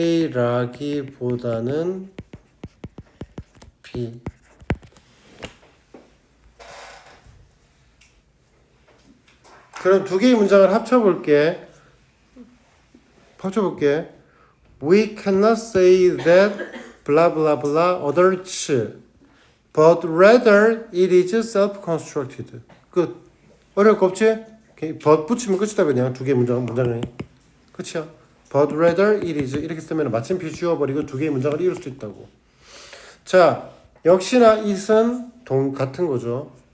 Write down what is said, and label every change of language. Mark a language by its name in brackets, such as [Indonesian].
[Korean] A라기보다는 B. 그럼 두 개의 문장을 합쳐볼게. [English] We cannot say that blah blah blah others, but rather it is self-constructed. [Korean] 끝. 어려울 거 없지? but 붙이면 끝이다 그냥 두 개의 문장이. 끝이야. [English] But rather it is [Korean] 이렇게 쓰면 마침표 지워버리고 두 개의 문장을 이룰 수 있다고. 자, 역시나 it은 같은 거죠.